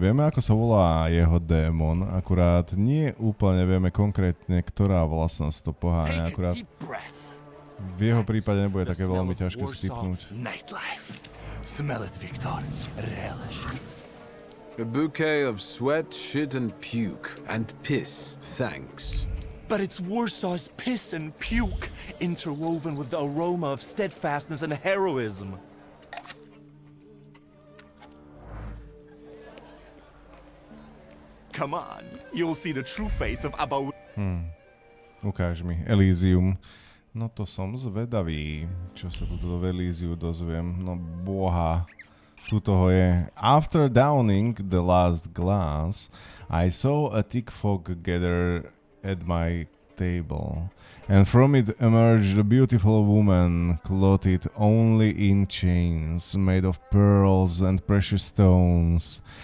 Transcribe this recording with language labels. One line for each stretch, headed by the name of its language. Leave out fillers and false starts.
Slovak: Vieme, ako sa volá jeho démon, akurát nie úplne vieme konkrétne, ktorá vlastnosť to poháňa. Akurát v jeho prípade nebude také veľmi ťažké stipnúť.
English: Smell it, Victor. Relish it. A bouquet of sweat, shit and puke. And piss, thanks. But it's Warsaw's piss and puke, interwoven with the aroma of steadfastness and heroism. Come on, you'll see the true face of Abba.
Slovak: Ukáž mi. Elysium. No to som zvedavý, čo sa tu do Elysiu dozviem. No boha. Tuto je.
English: After downing the last glass, I saw a thick fog gather at my table, and from it emerged a beautiful woman, clothed only in chains made of pearls and precious stones.